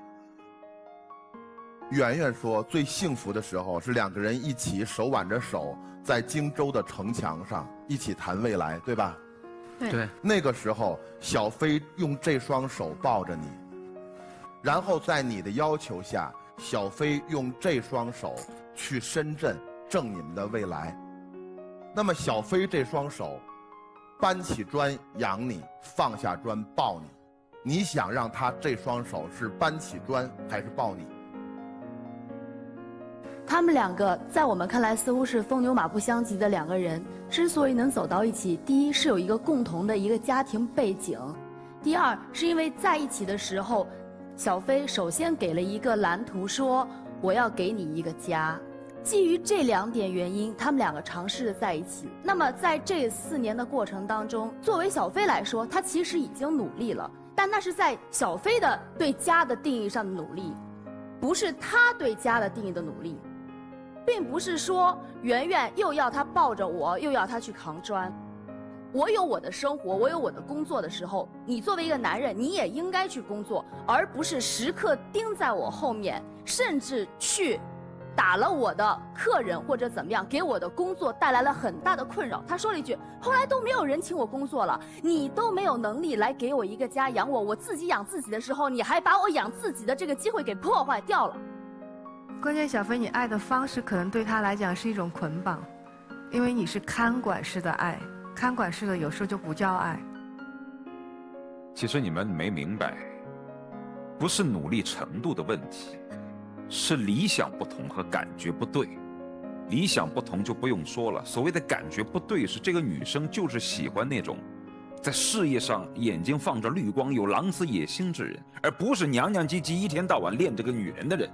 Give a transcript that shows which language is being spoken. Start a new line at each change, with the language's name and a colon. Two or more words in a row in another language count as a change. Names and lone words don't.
Chinese: 圓圓說，最幸福的時候是2個人一起手挽着手， 在荆州的城牆上一起谈未来，对吧？对，那个时候，小飞用这双手抱着你，然后在你的要求下，小飞用这双手去深圳挣你们的未来。那麼小飞這雙手搬起磚養你，放下磚抱你，你想讓他這雙手是搬起磚還是抱你？他們兩個在我們看來似乎是風牛馬不相及的兩個人，之所以能走到一起，第一是有一個共同的一個家庭背景，第二是因為在一起的時候，小飛首先給了一個藍圖，說我要給你一個家。基於這兩點原因，他們兩個嘗試着在一起。那麼在這4年的過程當中，作為小飛來說，他其實已經努力了，但那是在小飛的對家的定義上的努力，不是他對家的定義的努力。並不是說圓圓又要他抱着我，又要他去扛磚。我有我的生活，我有我的工作的時候，你作為一個男人，你也應該去工作，而不是時刻盯在我後面，甚至去打了我的客人或者怎麼樣，給我的工作帶來了很大的困擾。他說了一句，後來都沒有人請我工作了，你都沒有能力來給我一個家養我，我自己養自己的時候，你還把我養自己的這個機會給破壞掉了。關鍵小飛，你愛的方式可能對他來講是一種捆綁，因為你是看管式的愛，看管式的有時候就不叫愛。其實你們沒明白，不是努力程度的問題，是理想不同和感覺不對。理想不同就不用說了，所謂的感覺不對，是這個女生就是喜歡那種在事業上眼睛放着綠光、有狼子野心之人，而不是娘娘唧唧一天到晚戀這個女人的人。